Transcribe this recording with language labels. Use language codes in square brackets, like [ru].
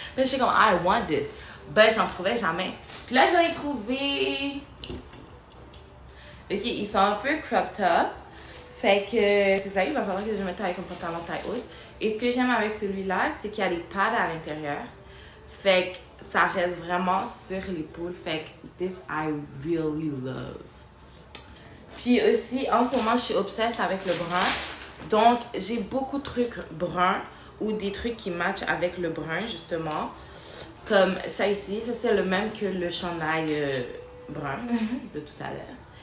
[fr] Mais je suis comme, [en] I want this. [fr] Ben, j'en trouvais jamais. Puis là, j'en ai trouvé. Ok, ils sont un peu cropped up. Fait que, c'est ça, il va falloir que je mette avec un pantalon taille haute. Et ce que j'aime avec celui-là, c'est qu'il y a des pads à l'intérieur. Fait que ça reste vraiment sur l'épaule. Fait que, [en] this I really love. [fr] Puis aussi, en ce moment, je suis obsesse avec le brun. Donc, j'ai beaucoup de trucs bruns ou des trucs qui matchent avec le brun, justement. Comme ça ici. Ça, c'est le même que le chandail brun de tout à l'heure.